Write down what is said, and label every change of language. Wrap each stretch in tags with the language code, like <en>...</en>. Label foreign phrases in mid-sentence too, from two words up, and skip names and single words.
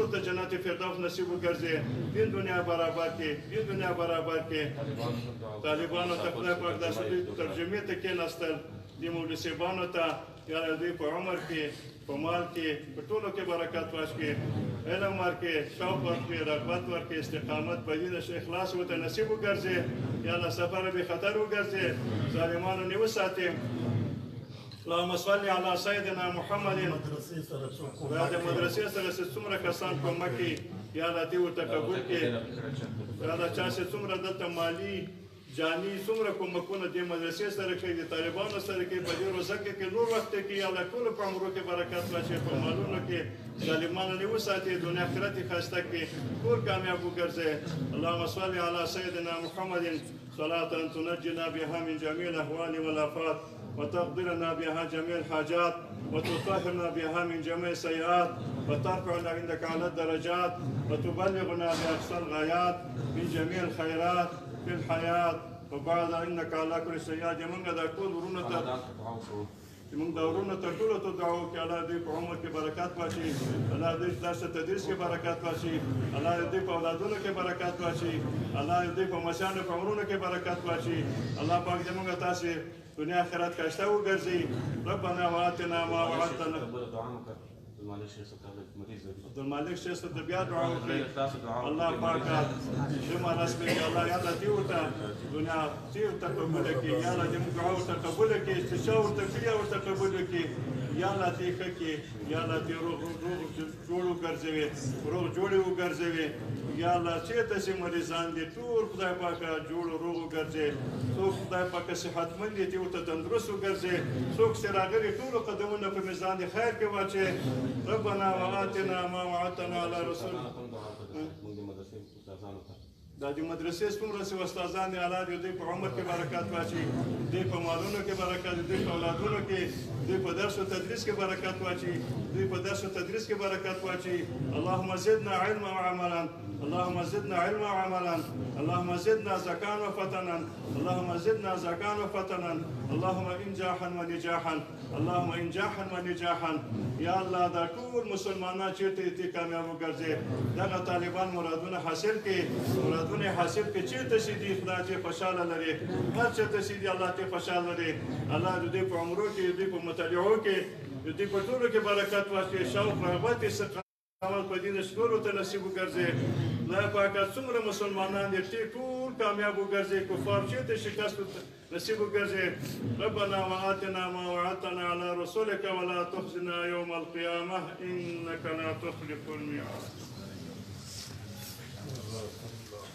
<ps>ته جنت فردوس نصیب وګرځي دین دنیا برابر کې دین دنیا برابر کې طالبانو ته خدای پاک د ترجمه ته کې نستل د مولویانو ته یا الله په عمر کې په مال کې په ټولو کې برکت واچي علم ورکې شوق ورکې رغبت ورکې استقامت په دین اخلاص ورته نصیب وګرځي یا الله سفر به خطر وګرځي ظالمانو نه وساتي</ps> <ar>اللهم صل على سيدنا محمد</ar> <ps>دا د مدرسې سره څومره کسان په مکه یا الله دې ورته قبول کړي یا الله چا چې څومره دلته مالی جانی څومره کومکونه د مدرسې سره کوي د طالبانو سره کوي په دې روزه کې نور وخت کې یا الله ټول په عمرو کې برکت واچي په مالونو کې ظالمانو نه وساتي دنیا آخرت خاسته کې ټول کامیاب وګرځي اللهم</ps> <ar>صل على سيدنا محمد صلاة تنجنا بها من جميع الاهوال والافات وتقدرنا بها جميع الحاجات وتطهرنا بها من جميع السيئات وترفعنا عندك على الدرجات وتبلغنا باقصى الغايات من جميع الخيرات في الحياة وبعد انك على كل شيء</ar> <ps>موږ دا ټول ورونه ته موږ دا ورونه ته ټول ته دعا وکړو الله دې په عمر کې برکات واچي الله دې درس تدریس کې برکات واچي الله دې په اولادونو کې برکات واچي الله دې په مشانو په عمرونو کې برکات واچي الله پاک دې موږ تاسو دنیا آخرت کاشته وګرځي</ps> <ar>ربنا واتنا ما وعدتنا</ar> <ps>عبد المالک شیخ صاحب بیا دعا وکړي الله پاک جمعه رسمي الله یا الله دې ورته دنیا دې ورته قبول کړي یا الله دې موږ دعا ورته قبول کړي استشاره ورته کړي ورته قبول کړي یا الله دې ښه کړي یا الله دې روغ جوړ وګرځوي روغ جوړ وګرځوي یا الله چېرته چې مریضان دي ټول خدای پاک جوړ روغ وګرځي څوک خدای پاک صحتمند دي دې ورته تندرست وګرځي څوک چې راغلي ټولو قدمونه په میزان د خیر کې واچي</ps> <ar>ربنا وآتنا ما وعدتنا على رسول</ar> <ps>دا د مدرسې څومره چې استادان دي الله دې په عمر کې برکات واچي دې په مالونو کې برکات دې په اولادونو کې دې په درس او تدریس کې برکات واچي دې په درس او تدریس کې برکات واچي</ps> <ar>اللهم زدنا علما وعملا اللهم زدنا علما وعملا، اللهم زدنا زكاة وفتنا، اللهم زدنا زكاة وفتنا، اللهم انجاحا ونجاحا، اللهم انجاحا ونجاحا.</ar> <ps>یا الله دا ټول مسلمانان چیرته دي کامیاب وګرځي، دغه طالبان مرادونه حاصل کړي، مرادونه حاصل کړي، چیرته چې دي خدای ته خوشاله لري، هر چیرته چې دي الله ته خوشاله لري. الله دې په عمرو کې، دې په مطالعو کې، دې په ټولو کې برکت واچوي، شوق رغبت استقامت په دین شکر ته نصیب وګرځي. خدای پاکه څومره مسلمانان دي ټول کامیاب وګرځي، کفار چیرته شکست نصیب وګرځي.</ps> <ar>ربنا وآتنا ما وعدتنا على رسولك ولا تخزنا يوم القيامة إنك لا تخلف الميعاد.</ar>